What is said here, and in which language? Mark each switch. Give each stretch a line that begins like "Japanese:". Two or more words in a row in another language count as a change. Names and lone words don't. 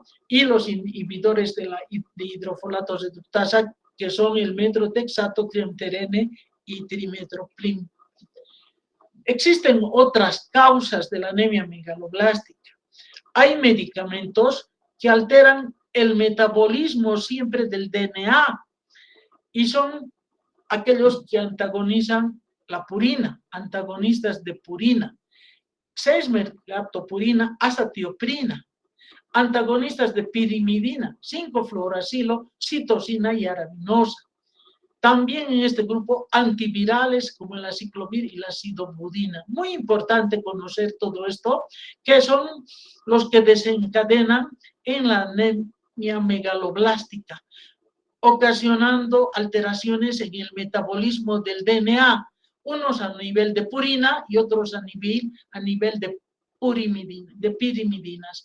Spanish: Y los inhibidores de hidrofolato reductasa, que son el metrotexato, triamterene y trimetoprim. Existen otras causas de la anemia megaloblástica. Hay medicamentos que alteran el metabolismo siempre del DNA y son aquellos que antagonizan la purina, antagonistas de purina, 6-mercaptopurina, azatioprina, antagonistas de pirimidina, 5-fluoracilo, citosina y arabinosa. También en este grupo antivirales como el aciclovir y la sidobudina. Muy importante conocer todo esto, que son los que desencadenan en la anemia megaloblástica. ocasionando alteraciones en el metabolismo del DNA, unos a nivel de purina y otros a nivel de pirimidinas.